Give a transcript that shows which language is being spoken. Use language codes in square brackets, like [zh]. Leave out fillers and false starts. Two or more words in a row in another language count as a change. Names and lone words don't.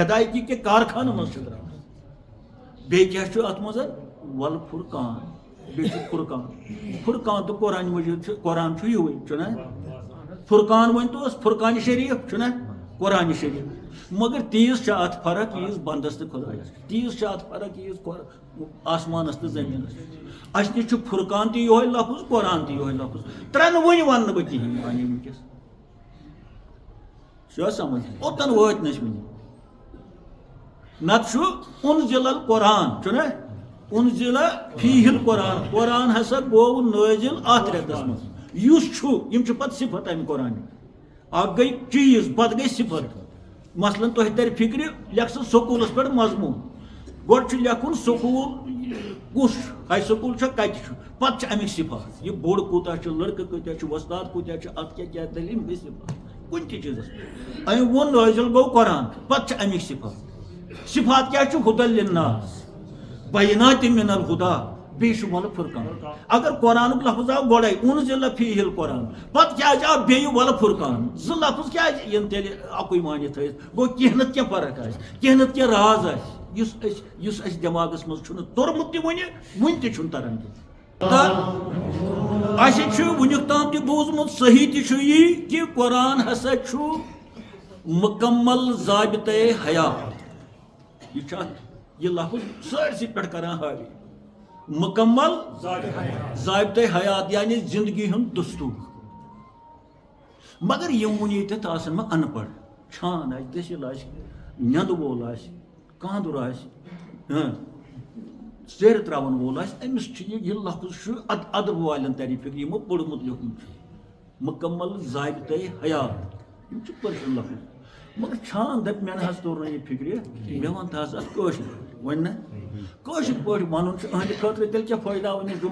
[ks] ہدایتی کہِ کارخانہٕ منٛز چھِ درٛامژٕ بیٚیہِ کیٛاہ چھُ اتھ منٛز [ar] ول فرقان [ks] بیٚیہِ چھُ فرقان تہٕ قرآن مجیٖد چھُ قرآن چھُ یِہوے چھُنہ فرقان ؤنۍتوس فرقانہِ شریٖف چھُنہ قرآنہِ شریٖف مگر تیٖژ چھِ اتھ فرق ییٖژ بنٛدس تہٕ خۄدایس تیٖژ چھِ اتھ فرق ییٖژ آسمانس تہٕ زٔمیٖنس اسہِ نِش چھُ فرقان تہِ یِہوے لفظ قرآن تہِ یِہوے لفظ ترٛٮ۪نوٕنۍ وننہٕ بہٕ کِہینۍ وۄنۍ وٕنکیٚس چھُوا سمجھ اوٚتن وٲتۍ نہٕ أسۍ وٕنہِ نتہٕ چھُ [ar] انزل القرآن [ks] چھُنہ [ar] انزل فیہ القرآن [ks] قرآن ہسا گوٚو نٲزِل اتھ رٮ۪تس منٛز یُس چھُ یِم چھِ پتہٕ صفت امہِ قرآنٕکۍ اکھ گٔے چیٖز پتہٕ گٔے صفت مثلاً تۄہہِ ترِ فِکرِ لیکھ سا سکوٗلس پٮ۪ٹھ مضموٗن گۄڈٕ چھُ لیکھُن سکوٗل کُس چھُ ہاے سکوٗل چھا کتہِ چھُ پتہٕ چھِ امیِکۍ صفات یہِ بوٚڑ کوٗتاہ چھُ لڑکہٕ کۭتیاہ چھِ وۄستاد کوٗتاہ چھِ اتھ کیٛاہ دٔلیٖل گٔے صفات کُنہِ تہِ چیٖزس أمۍ ووٚن نٲزِل گوٚو قرآن پتہٕ چھِ امیِکۍ صفات صفات کیٛاہ چھُ [ar] ہُدل لِلناس بینات من الہدا [ks] بیٚیہِ چھُ [ar] ول فرقان [ks] اگر قرآنُک لفظ آو گۄڈے [ar] انزل فیہ القرآن [ks] پتہٕ کیٛازِ آو بیٚیہِ [ar] ول فرقان [ks] زٕ لفظ کیٛازِ یِن تیٚلہِ اکُے مٲنِتھ تھٲیِتھ گوٚو کینٛہہ نتہٕ کینٛہہ فرق آسہِ کینٛہہ نتہٕ کینٛہہ راز آسہِ یُس اَسہِ دٮ۪ماغس منٛز چھُنہٕ توٚرمُت تہِ وُنہِ تہِ چھُنہٕ تران کینٛہہ تہٕ اَسہِ چھُ وُنیُک تام تہِ بوٗزمُت صحیح تہِ چھُ یی کہِ قرآن ہسا چھُ [ur] مُکمل ضابطے حیات [ks] یہِ چھُ اتھ یہِ لفظ سٲرسٕے پٮ۪ٹھ کران حاوی [ur] مُکمل ضابطے حیات یعنی زندگی [ks] ہُنٛد دستوٗر مگر یِم وُنہِ ییٚتٮ۪تھ آسن وۄنۍ ان پڑھ چھان آسہِ دٔسِل آسہِ نیٚنٛدٕ وول آسہِ کانٛدُر آسہِ سیرِ تراون وول آسہِ أمِس چھُ یہِ لفظ چھُ ادب والٮ۪ن ترِ فِکرِ یِمو پوٚرمُت لیوٗکھمُت چھُ [ur] مُکمل ضابطے حیات [ks] یِم چھِ پٔرشن لفظ مگر چھان دپہِ مےٚ نہ حظ توٚر نہٕ یہِ فِکرِ مےٚ وَن تہٕ حظ اتھ کٲشِر وۄنۍ نہ کٲشِر پٲٹھۍ وَنُن چھُ أہنٛدِ خٲطرٕ تیٚلہِ کیٛاہ فٲیدٕ آو أمِس